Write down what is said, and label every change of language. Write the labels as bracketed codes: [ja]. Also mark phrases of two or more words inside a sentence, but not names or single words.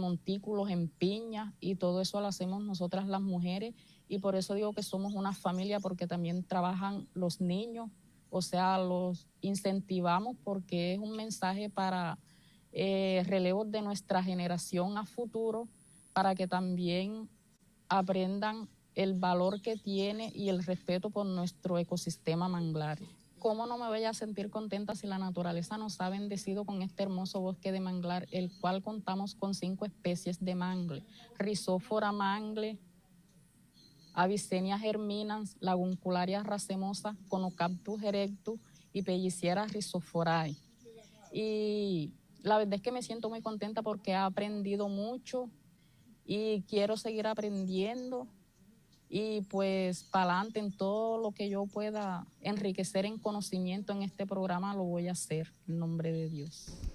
[es] montículos en piñas y todo eso lo hacemos nosotras las mujeres y por eso digo que somos una familia porque también trabajan los niños, o sea, los incentivamos porque es un mensaje para relevos de nuestra generación a futuro para que también aprendan el valor que tiene y el respeto por nuestro ecosistema manglar. ¿Cómo no me voy a sentir contenta si la naturaleza nos ha bendecido con este hermoso bosque de manglar, el cual contamos con 5 especies de mangle? Rhizophyra mangle, Avicennia germinans, Laguncularia racemosa, Conocaptus erectus y Pellicera Rizoforae. Y la verdad es que me siento muy contenta porque he aprendido mucho y quiero seguir aprendiendo y pues para adelante en todo lo que yo pueda enriquecer en conocimiento en este programa lo voy a hacer en nombre de Dios.